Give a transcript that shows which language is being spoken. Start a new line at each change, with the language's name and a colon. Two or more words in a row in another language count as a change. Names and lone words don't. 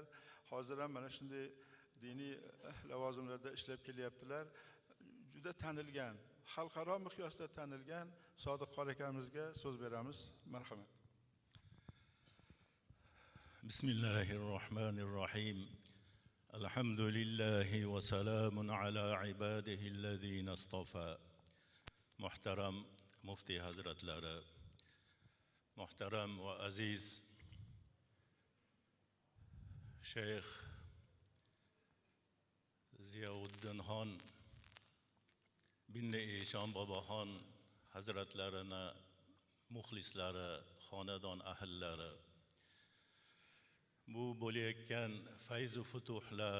Uzbek: Hozir ham mana shunday diniy lavozimlarda ishlab kelyaptilar. Juda tanilgan, xalqaro miqyosda tanilgan Sodiq qori akamizga so'z beramiz. Marhamat.
Arabic: بسم الله الرحمن الرحيم. الحمد لله وسلام على عباده الذين اصطفى.
Uzbek: muhtaram muftiy hazratlari, muhtaram va aziz Shayx Ziyovuddinxon bin Eshon boboxon hazratlarini muxlislari, xonadon ahillari, bu bo'layotgan fayzu futuhlar,